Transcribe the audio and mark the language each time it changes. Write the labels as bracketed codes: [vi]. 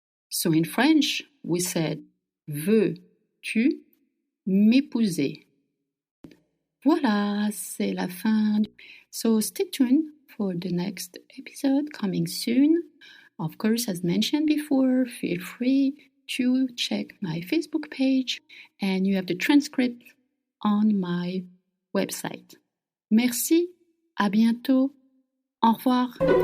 [en] So in French, we said, [fr] veux-tu m'épouser? Voilà, c'est la fin. [en] So stay tuned for the next episode coming soon. Of course, as mentioned before, feel free to check my Facebook page and you have the transcript on my website. [fr] Merci, à bientôt, au revoir.